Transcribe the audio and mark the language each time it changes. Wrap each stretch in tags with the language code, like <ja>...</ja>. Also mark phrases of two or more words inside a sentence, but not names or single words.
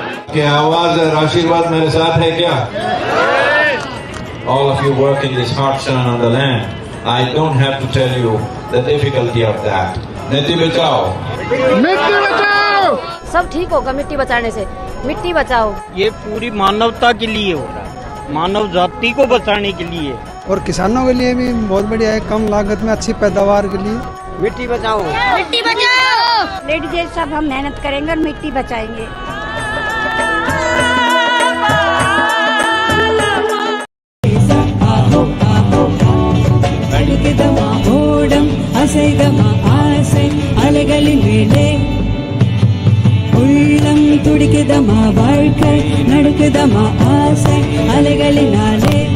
<hi>कि आवाज और आशीर्वाद मेरे साथ है क्या?</hi> <en>All of you work in this hot sun on the land. I don't have to tell you the difficulty of that.</en> <hi>मिट्टी बचाओ, मिट्टी बचाओ। सब ठीक होगा मिट्टी बचाने से। मिट्टी बचाओ। ये पूरी मानवता के लिए हो रहा है, मानव जाति को बचाने के लिए, और किसानों के लिए भी बहुत बढ़िया है, कम लागत में अच्छी पैदावार के लिए। मिट्टी बचाओ, मिट्टी बचाओ। लेडीज सब हम मेहनत करेंगे और मिट्टी बचाएंगे।</hi> <ta>அலைகளின் மேலே உள்ளம் துடிக்குதமா வாழ்க்கை நடக்குதமா ஆசை அலைகளினாலே</ta>